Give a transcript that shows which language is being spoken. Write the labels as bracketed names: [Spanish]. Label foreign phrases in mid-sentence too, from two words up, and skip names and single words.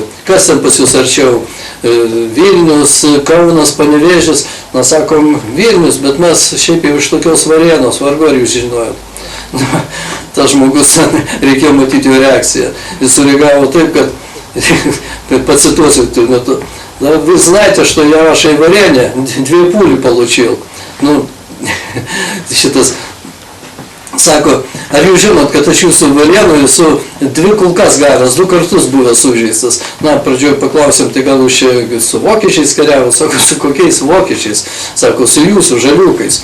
[Lithuanian] Kas ten pas jūs arčiau? Vilnius, Kaunas, Panevėžis. Na, sakom, Vilnius, bet mes šiaip jau iš tokios Varėnos, vargu ar jūs žinojot. Na, tas žmogus, reikėjo matyti jo reakciją. Jis sureagavo taip, kad pacituosiu, [Russian] вы знаете, что я вашей Варене 2 пули получил. [Lithuanian] Nu, šitas sako, ar jūs žinot, kad aš jūsų Varėnoje esu 2 kulkas gavęs, 2 kartus buvęs sužeistas. Na, pradžioje paklausėm, tai gal jūs čia su vokiečiais kariavo? Sako, su kokiais vokiečiais? Sako, su jūsų žaliukais.